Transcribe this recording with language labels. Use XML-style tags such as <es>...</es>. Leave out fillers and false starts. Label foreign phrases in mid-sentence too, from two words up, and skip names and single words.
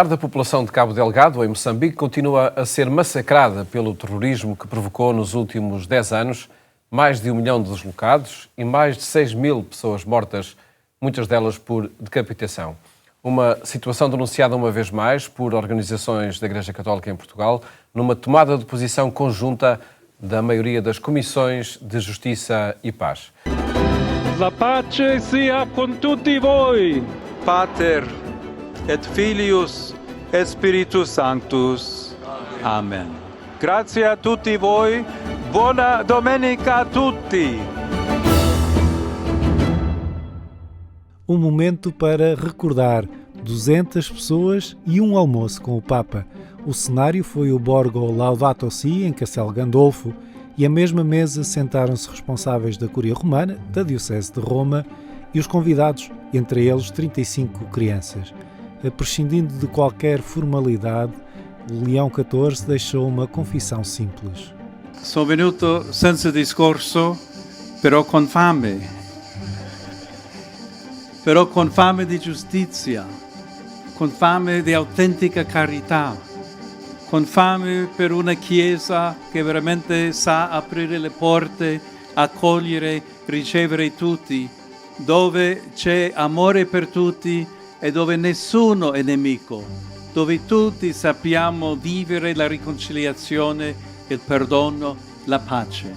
<pt>A população de Cabo Delgado, em Moçambique, continua a ser massacrada pelo terrorismo que provocou nos últimos 10 anos mais de 1 milhão de deslocados e mais de 6.000 pessoas mortas, muitas delas por decapitação. Uma situação denunciada uma vez mais por organizações da Igreja Católica em Portugal, numa tomada de posição conjunta da maioria das comissões de Justiça e Paz.</pt> <it>La pace sia con tutti voi.</it> <la>Pater et Filius et Spiritus Sanctus.</la> <it>Amen. Grazie a tutti voi. Buona domenica a tutti.</it> <pt>Um momento para recordar 200 pessoas e um almoço com o Papa. O cenário foi o Borgo Laudato Si, em Castelo Gandolfo, e à mesma mesa sentaram-se responsáveis da Cúria Romana, da Diocese de Roma, e os convidados, entre eles 35 crianças. Prescindindo de qualquer formalidade, Leão XIV deixou uma confissão simples.</pt> <it>Sono venuto senza discorso, però con fame di giustizia, con fame di autentica carità, con fame per una Chiesa che veramente sa aprire le porte, accogliere, ricevere tutti, dove c'è amore per tutti e dove nessuno è nemico, dove tutti sappiamo vivere la riconciliazione, il perdono, la pace.</it>